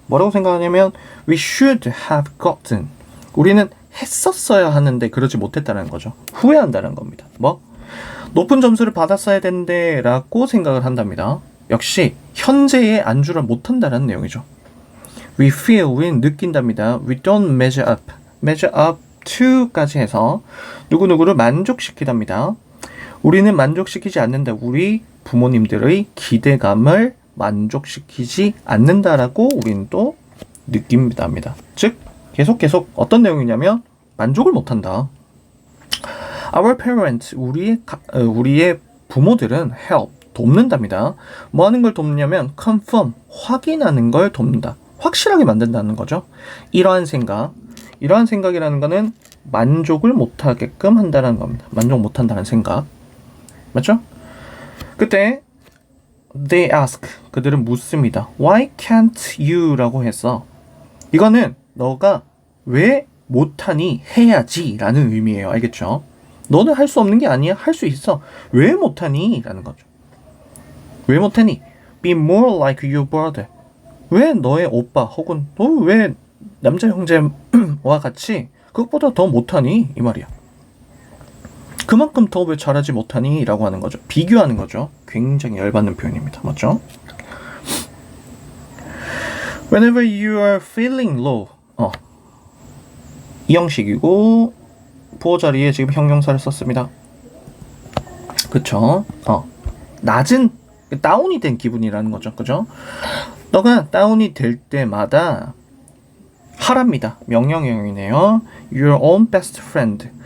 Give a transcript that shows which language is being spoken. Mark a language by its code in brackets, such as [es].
[ko] 뭐라고 생각하냐면 [en] we should have gotten, [ko] 우리는 했었어야 하는데 그러지 못했다는 거죠. 후회한다는 겁니다. 높은 점수를 받았어야 되는데 라고 생각을 한답니다. 역시 현재의 안주를 못한다는 내용이죠. [en] We feel, [ko] 우리는 느낀답니다. [en] We don't measure up to [ko] 까지 해서 누구누구를 만족시키답니다. 우리는 만족시키지 않는다. 우리 부모님들의 기대감을 만족시키지 않는다라고 우리는 또 느낀답니다. 즉 계속 어떤 내용이냐면 만족을 못한다. [en] Our parents, [ko] 우리의 부모들은 [en] help, [ko] 돕는답니다. 뭐 하는 걸 돕냐면 confirm, 확인하는 걸 돕는다. 확실하게 만든다는 거죠. 이러한 생각이라는 거는 만족을 못하게끔 한다는 겁니다. 만족 못한다는 생각. 맞죠? 그때 [en] they ask, [ko] 그들은 묻습니다. [en] Why can't you? [ko] 라고 해서 이거는 너가 왜 못하니 해야지 라는 의미예요. 알겠죠? 너는 할 수 없는 게 아니야. 할 수 있어. 왜 못하니? 라는 거죠. 왜 못하니? [en] Be more like your brother. [ko] 왜 너의 오빠 혹은 너 왜 남자 형제와 같이 그것보다 더 못하니? 이 말이야. 그만큼 더 왜 잘하지 못하니? 라고 하는 거죠. 비교하는 거죠. 굉장히 열받는 표현입니다. 맞죠? [en] Whenever you are feeling low. [ko] 이 형식이고 보호 자리에 지금 형용사를 썼습니다. 그쵸? 낮은 다운이 된 기분이라는 거죠. 그죠? 너가 다운이 될 때마다 하랍니다. 명령형이네요. [en] Your own best friend.